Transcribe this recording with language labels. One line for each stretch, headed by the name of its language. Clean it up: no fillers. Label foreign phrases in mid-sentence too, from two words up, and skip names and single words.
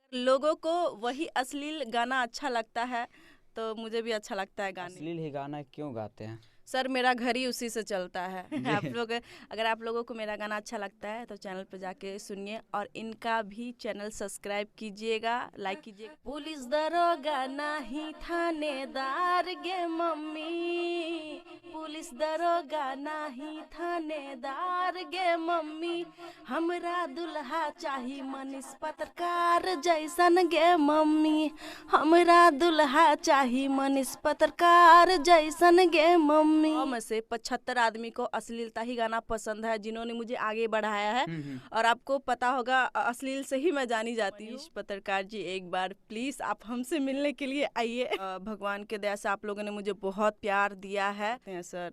Hindi: लोगों को वही अश्लील गाना अच्छा लगता है, तो मुझे भी अच्छा लगता है गाने। अश्लील ही गाना क्यों गाते हैं? सर मेरा घर ही उसी से चलता है। आप जी। लोग अगर आप लोगों को मेरा गाना अच्छा लगता है तो चैनल पे जाके सुनिए और इनका भी चैनल सब्सक्राइब कीजिएगा, लाइक कीजिएगा।
Angika: पुलिस दरोगा नहीं थानेदार गे मम्मी, पुलिस दरोगा नहीं थानेदार गे मम्मी, हमरा दुल्हा चाही मनीष पत्रकार जैसन गे मम्मी, हमरा दुल्हा चाही मनीष पत्रकार जैसन गे मम्मी।
Hindi: में से 75 आदमी को अश्लीलता ही गाना पसंद है, जिन्होंने मुझे आगे बढ़ाया है। और आपको पता होगा अश्लील से ही मैं जानी जाती हूँ। पत्रकार जी एक बार प्लीज आप हमसे मिलने के लिए आइए। भगवान के दया से आप लोगों ने मुझे बहुत प्यार दिया है सर।